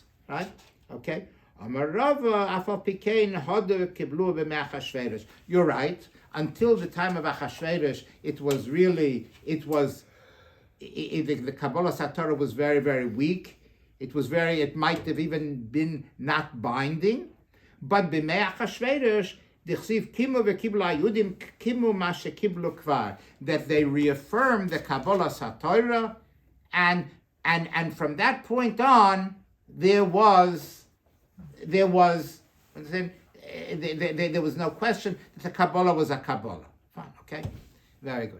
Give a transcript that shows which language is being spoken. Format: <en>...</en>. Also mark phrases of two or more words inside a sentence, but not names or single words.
<en>Right? Okay. You're right. Until the time of Achashverosh, the</en> <he>קבלת התורה</he> <en>was very, very weak. It might have even been not binding. But</en> <he>בימי אחשורוש דכתיב קימו וקבלו היהודים קימו מה שקבלו כבר,</he> <en>that they reaffirmed the</en> <he>קבלת התורה,</he> <en>and from that point on, there was no question that the Kabbalah was a Kabbalah. Fine, okay, very good.</en>